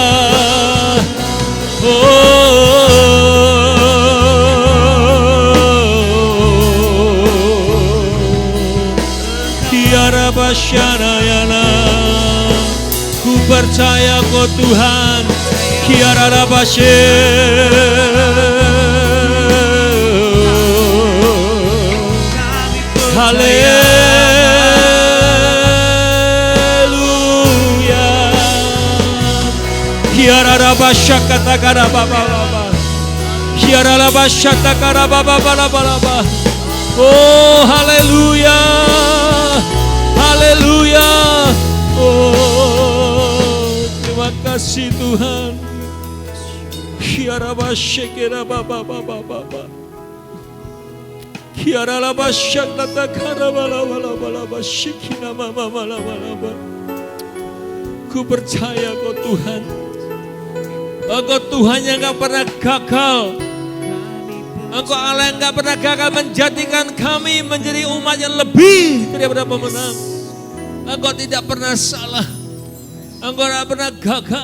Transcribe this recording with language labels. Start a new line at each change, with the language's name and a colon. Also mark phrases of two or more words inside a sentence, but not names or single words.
Indonesian: Tiara basyana yana, ku percaya kau Tuhan. Kiara rabashe, haleluya. Kiara rabasha kata kara baba baba, kiara rabasha kara baba baba baba. Oh haleluya, haleluya. Oh terima kasih Tuhan. Kiara bashe kera baba baba baba. Kiara la basha kata kara bala bala bala bashikina mama bala bala bala. Ku percaya kau Tuhan. Engkau Tuhan yang gak pernah gagal. Engkau Allah yang gak pernah gagal menjadikan kami menjadi umat yang lebih daripada pemenang. Engkau tidak pernah salah. Engkau tidak pernah gagal.